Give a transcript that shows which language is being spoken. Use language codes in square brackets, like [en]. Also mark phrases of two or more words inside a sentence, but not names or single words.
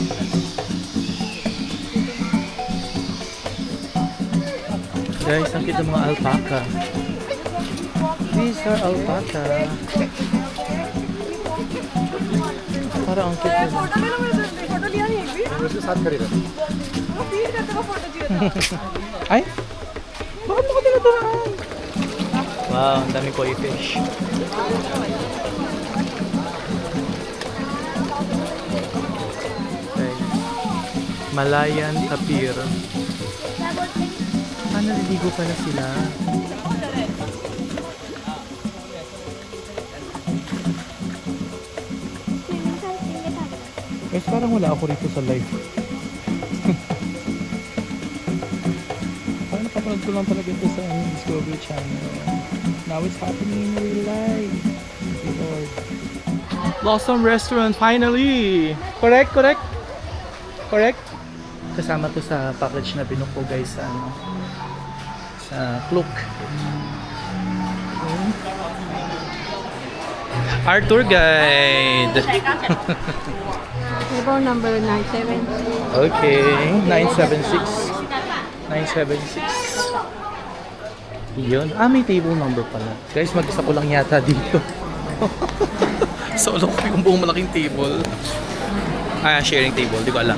[tl] Guys, ang cute ng mga alpaca. [en] These are alpaca. [tl] Parang ang cute nila. [hi] फोटो ले लो मेरे से फोटो लिया नहीं एक भी [tl] Gusto साथ ka rin. [hi] वो फीड करते को फोटो चाहिए था [tl] Ay! Bakit mo ko tinaturaan? Wow, ang dami [en] koi fish. Okay. [tl] Malayan Tapir. Naliligo pala sila. Guys, parang wala ako rito sa live. Parang napapanood ko lang talaga ito sa Discovery Channel. [en] Now it's happening in real life. Thank you, Lord. Blossom Restaurant, finally! Correct, correct? Correct? [tl] Kasama to sa package na binuko guys sa ano, sa Klook. [en] Our tour guide. Table number 97. Okay, 976. 976. [tl] Yun. Ah, may table number pala. Guys, mag-isa ko lang yata dito. Solo ko yung buong malaking table. Ah, [en] sharing table. [tl] Di ko alam.